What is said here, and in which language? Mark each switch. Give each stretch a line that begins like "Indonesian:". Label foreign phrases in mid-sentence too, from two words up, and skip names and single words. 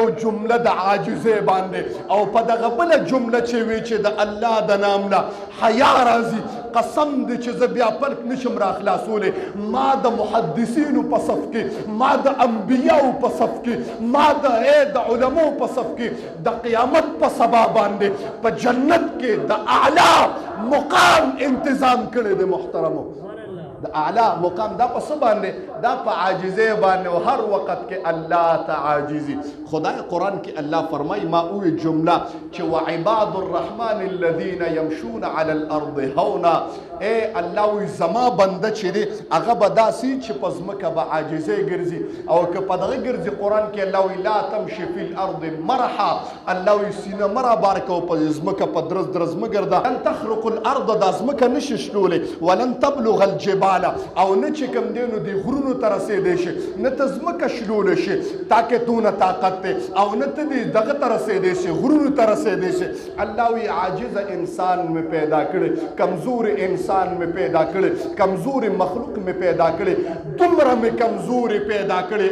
Pashto: جمله د عاجزۍ باندې او په دغه بله جمله چې وي چې د الله د نام نه حیا راځي قسم دی چې زه بیا پلک نشم راخلاصولی ما د محدثینو په صف کې ما د انبیاو په صف کې ما د علماو په صف کې د قیامت په سبا باندې په جنت کې د اعلی مقام انتظام کړی دی محترمو د اعلی مقام دا په څه باندې دا په عاجزۍ باندې او هر وخت کې الله ته عاجزي. خدای قرآن کې الله فرمای ما اوی جمله چې
Arabic: وعباد الرحمن الذين يمشون على الارض هونا.
Pashto: اے الله وی زما بنده چې دی هغه به داسې چې په ځمکه به عاجزۍ ګرځي او که په دغه ګرځي قرآن کې الله وی
Arabic: لا تمشي في الارض مرحا.
Pashto: الله وی سینه مرا بار کو په ځمکه په درز درز مګرده.
Arabic: لن تخرق الارض
Pashto: دا ځمکه نشي شلولی
Arabic: ولن تبلغ الجبال
Pashto: او نه چې کوم دی نو دی غرونو ته رسېدی شي نه ته ځمکه شلولی شي طاقتونه طاقت دی او نه ته دی دغه ته رسېدی شي غرونو ته رسېدی شي. الله وی عاجزه انسان مې پیدا کړی کمزور انسان مې پیدا کړی کمزور مخلوق مې پیدا کړی دومره مې کمزوري پیدا کړی.